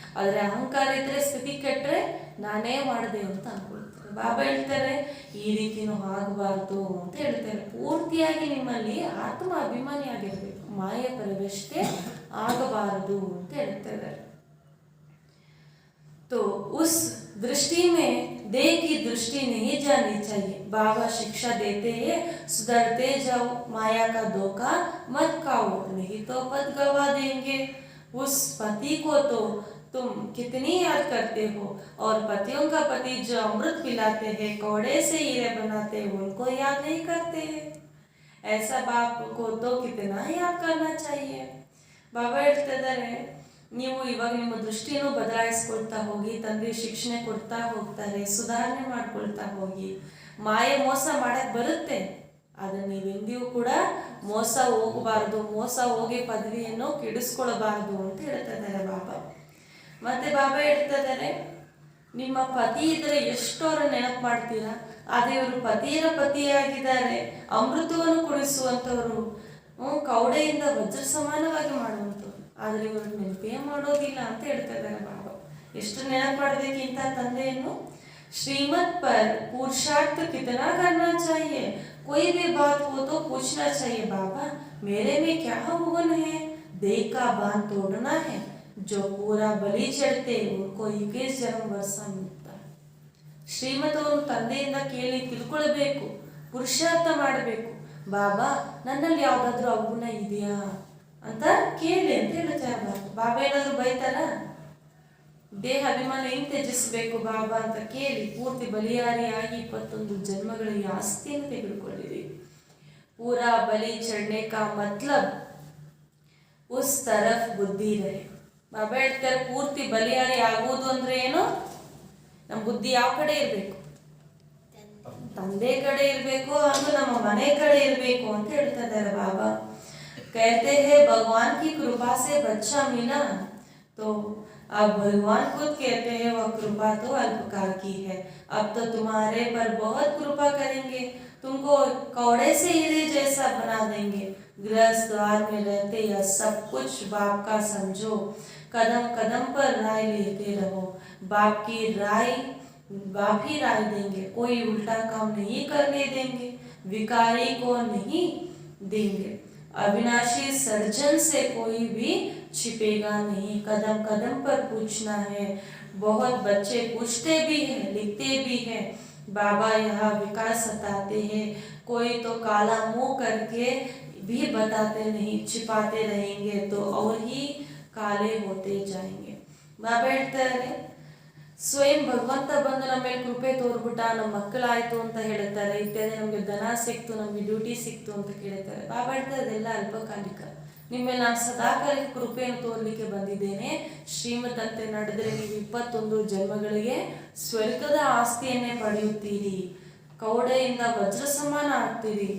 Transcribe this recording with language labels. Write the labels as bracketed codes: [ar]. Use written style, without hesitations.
[kn] ಆದರೆ ಅಹಂಕಾರ ಇದ್ದರೆ, ಸ್ಥಿತಿ ಕೆಟ್ಟರೆ ನಾನೇ ಮಾಡಿದೆ ಅಂತ ಅನ್ಕೊಳ್ತಾರೆ. ಬಾಬಾ ಹೇಳ್ತಾರೆ, ಈ ರೀತಿನೂ ಆಗಬಾರ್ದು ಅಂತ ಹೇಳ್ತಾರೆ. ಪೂರ್ತಿಯಾಗಿ ನಿಮ್ಮಲ್ಲಿ ಆತ್ಮ ಅಭಿಮಾನಿ ಆಗಿರಬೇಕು, ಮಾಯ ಪ್ರವೇಶತೆ ಆಗಬಾರದು ಅಂತ ಹೇಳ್ತಾರೆ. [hi] तो उस दृष्टि में देह की दृष्टि नहीं जानी चाहिए. बाबा शिक्षा देते हैं, सुधरते जाओ, माया का धोखा मत खाओ, नहीं तो पद गवा देंगे. उस पति को तो तुम कितनी याद करते हो, और पतियों का पति जो अमृत पिलाते हैं, कौड़े से हीरे बनाते हैं, उनको याद नहीं करते हैं. ऐसा बाप को तो कितना याद करना चाहिए. [kn] बाबा ಹೇಳ್ತಾ ಇದ್ದಾರೆ, ನೀವು ಇವಾಗ ನಿಮ್ಮ ದೃಷ್ಟಿಯನ್ನು ಬದಲಾಯಿಸ್ಕೊಳ್ತಾ ಹೋಗಿ, ತಂದೆ ಶಿಕ್ಷಣ ಕೊಡ್ತಾ ಹೋಗ್ತಾರೆ, ಸುಧಾರಣೆ ಮಾಡ್ಕೊಳ್ತಾ ಹೋಗಿ. ಮಾಯೆ ಮೋಸ ಮಾಡಕ್ಕೆ ಬರುತ್ತೆ, ಆದರೆ ನೀವೆಂದಿಗೂ ಕೂಡ ಮೋಸ ಹೋಗಬಾರ್ದು, ಮೋಸ ಹೋಗಿ ಪದವಿಯನ್ನು ಕೆಡಿಸ್ಕೊಳ್ಬಾರ್ದು ಅಂತ ಹೇಳ್ತಾ ಇದ್ದಾರೆ ಬಾಬಾ. ಮತ್ತೆ ಬಾಬಾ ಹೇಳ್ತಾ ಇದ್ದಾರೆ, ನಿಮ್ಮ ಪತಿ ಇದ್ರೆ ಎಷ್ಟು ಅವ್ರ ನೆನಪು ಮಾಡ್ತೀರಾ, ಆದರೆ ಇವರು ಪತಿಯರ ಪತಿಯಾಗಿದ್ದಾರೆ, ಅಮೃತವನ್ನು ಕುಡಿಸುವಂಥವ್ರು, ಕೌಡೆಯಿಂದ ವಜ್ರ ಸಮಾನವಾಗಿ ಮಾಡುವಂಥವ್ರು, ಆದರೆ ಇವರು ನೆನಪೇ ಮಾಡೋದಿಲ್ಲ ಅಂತ ಹೇಳ್ತಾ ಇದ್ದಾರೆ ಬಾಬಾ. ಎಷ್ಟು ನೆನಪು ಮಾಡಬೇಕಿಂತ ತಂದೆಯನ್ನು. [hi] ಶ್ರೀಮತ್ ಪರ್ ಪುರುಷಾರ್ಥ ಕಿतना करना चाहिए, कोई भी बात हो तो पूछना चाहिए, बाबा मेरे में क्या गुण है, देह का बांध तोड़ना है, जो पूरा बलि चढ़ते उनको 21 जन्म ವರ್ಷ मिलता है. [kn] ಶ್ರೀಮತವನ್ನು ತಂದೆಯಿಂದ ಕೇಳಿ ತಿಳ್ಕೊಳ್ಬೇಕು, ಪುರುಷಾರ್ಥ ಮಾಡಬೇಕು. ಬಾಬಾ ನನ್ನಲ್ಲಿ ಯಾವ್ದಾದ್ರು ಅವಗುಣ ಇದೆಯಾ ಅಂತ ಕೇಳಿ ಅಂತ ಹೇಳ್ತಾರೆ. ಬಾಬಾ ಏನಾದ್ರು ಬೈತಾರ? ದೇಹ ಅಭಿಮಾನ ಹೆಂಗ್ ತ್ಯಜಿಸಬೇಕು ಬಾಬಾ ಅಂತ ಕೇಳಿ ಪೂರ್ತಿ ಬಲಿಯಾರಿಯಾಗಿ 21 ಜನ್ಮಗಳಿಗೆ ಆಸ್ತಿಯನ್ನು ತೆಗೆದುಕೊಂಡಿರಿ. [hi] पूरा बलि चढ़ने का मतलब उस तरफ बुद्धि रहे. [kn] ಬಾಬಾ ಹೇಳ್ತಾರೆ ಪೂರ್ತಿ ಬಲಿಯಾರಿ ಆಗುವುದು ಅಂದ್ರೆ ಏನು, ನಮ್ಮ ಬುದ್ಧಿ ಯಾವ ಕಡೆ ಇರಬೇಕು, ತಂದೆ ಕಡೆ ಇರಬೇಕು ಹಾಗೂ ನಮ್ಮ ಮನೆ ಕಡೆ ಇರಬೇಕು ಅಂತ ಹೇಳ್ತಾ ಇದ್ದಾರೆ ಬಾಬಾ. [hi] कहते हैं भगवान की कृपा से बच्चा मिला, तो अब भगवान खुद कहते हैं वह कृपा तो अल्पकाल की है, अब तो तुम्हारे पर बहुत कृपा करेंगे, तुमको कौड़े से हीरे जैसा बना देंगे. गृहस्थ द्वार में रहते या सब कुछ बाप का समझो, कदम कदम पर राय लेते रहो. बाप की राय बाप ही राय देंगे, कोई उल्टा काम नहीं करने देंगे, विकारी को नहीं देंगे. अविनाशी सर्जन से कोई भी छिपेगा नहीं, कदम कदम पर पूछना है. बहुत बच्चे पूछते भी हैं, लिखते भी हैं, बाबा यहाँ विकास सताते हैं, कोई तो काला मुंह करके भी बताते नहीं, छिपाते रहेंगे तो और ही काले होते जाएंगे. [kn] ಬಾಬಾ ಹೇಳ್ತಾರೆ ಸ್ವಯಂ ಭಗವಂತ ಬಂದು ನಮ್ಮ ಮೇಲೆ ಕೃಪೆ ತೋರ್ಬಿಟ್ಟ, ನಮ್ಮ ಮಕ್ಕಳಾಯ್ತು ಅಂತ ಹೇಳ್ತಾರೆ, ಇತ್ಯಾದಿ ನಮಗೆ ಧನ ಸಿಕ್ತು, ನಮಗೆ ಡ್ಯೂಟಿ ಸಿಕ್ತು ಅಂತ ಕೇಳ್ತಾರೆ. ಬಾಬಾ ಹೇಳ್ತಾರೆ ಅದೆಲ್ಲ ಅಲ್ಪಕಾಲಿಕ, ನಿಮ್ಮ ಮೇಲೆ ನಾನು ಸದಾಕಾಲಿಕ ಕೃಪೆಯನ್ನು ತೋರ್ಲಿಕ್ಕೆ ಬಂದಿದ್ದೇನೆ. ಶ್ರೀಮತಂತೆ ನಡೆದರೆ ನೀವು 21 ಜನ್ಮಗಳಿಗೆ ಸ್ವರ್ಗದ ಆಸ್ತಿಯನ್ನೇ ಪಡೆಯುತ್ತೀರಿ, ಕೌಡೆಯಿಂದ ವಜ್ರ ಸಮಾನ ಆಗ್ತೀರಿ.